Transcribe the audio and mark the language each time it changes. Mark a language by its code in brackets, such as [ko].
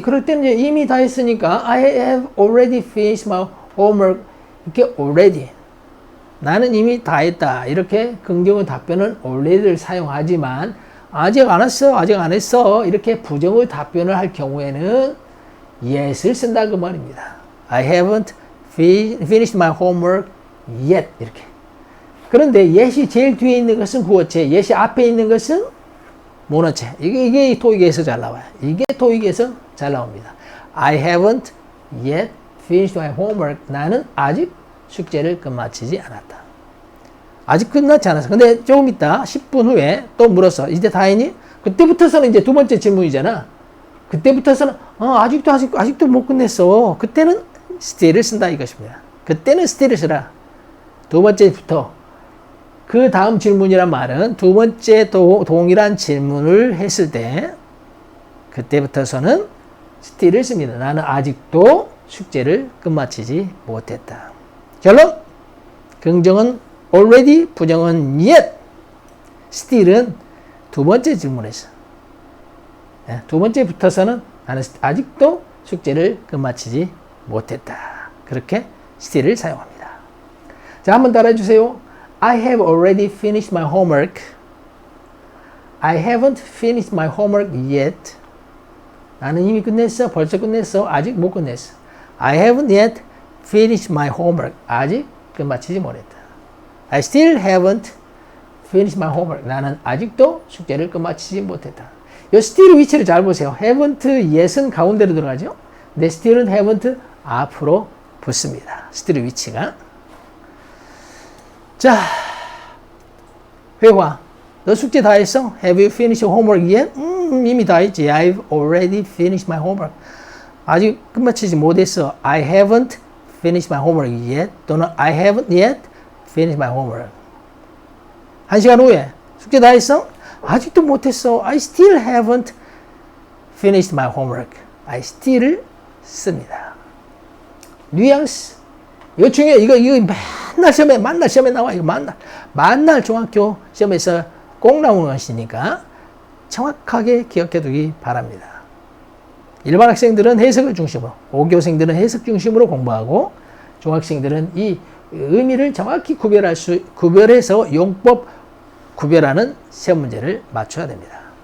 [ko] 그럴 때는 이제 이미 다 했으니까 [en] I have already finished my homework. [ko] 이렇게 already. 나는 이미 다 했다. 이렇게 긍정의 답변은 already를 사용하지만 아직 안 했어. 아직 안 했어. 이렇게 부정의 답변을 할 경우에는 yes를 쓴다 그 말입니다. [en] I haven't finished my homework yet. [ko] 이렇게. 그런데 yes이 제일 뒤에 있는 것은 구어체, yes이 앞에 있는 것은 모너체. 이게 토익에서 잘 나와요. 이게 토익에서 잘 나옵니다. [en] I haven't yet finished my homework. [ko] 나는 아직 숙제를 끝마치지 않았다. 아직 끝나지 않았어. 근데 조금 있다 10분 후에 또 물었어. 이제 다 했니? 그때부터서는 이제 두 번째 질문이잖아. 그때부터서는 아직도 못 끝냈어. 그때는 still을 쓴다 이것입니다. 그때는 still을 쓰라. 두 번째부터 그 다음 질문이란 말은 두 번째 동일한 질문을 했을 때 그때부터서는 still을 씁니다. 나는 아직도 숙제를 끝마치지 못했다. 결론! 긍정은 already, 부정은 yet. still은 두 번째 질문에서. 두 번째 붙어서는 나는 아직도 숙제를 끝마치지 못했다. 그렇게 still을 사용합니다. 자, 한번 따라해 주세요. [en] I have already finished my homework. I haven't finished my homework yet. [ko] 나는 이미 끝냈어. 벌써 끝냈어. 아직 못 끝냈어. [en] I haven't yet finished my homework. [ko] 아직 끝마치지 못했다. [en] I still haven't finished my homework. [ko] 나는 아직도 숙제를 끝마치지 못했다. 이 still 위치를 잘 보세요. haven't, yes은 가운데로 들어가죠. 근데 still은 haven't 앞으로 붙습니다. still 위치가. 자, 회화. 너 숙제 다 했어? [en] Have you finished your homework yet? [ko] 이미 다 했지. [en] I've already finished my homework. [ko] 아직 끝마치지 못했어. [en] I haven't finished my homework yet. [ko] 또는 [en] I haven't yet finished my homework. [ko] 1시간 후에 숙제 다 했어? 아직도 못했어. [en] I still haven't finished my homework. [ko] I still을 씁니다. 뉘앙스. 이거 중요해. 이거 만날 시험에 나와. 이거 만날 중학교 시험에서 꼭 나오는 것이니까 정확하게 기억해 두기 바랍니다. 일반 학생들은 해석을 중심으로, 5교생들은 해석 중심으로 공부하고 중학생들은 이 의미를 정확히 구별해서 용법 구별하는 시험 문제를 맞춰야 됩니다.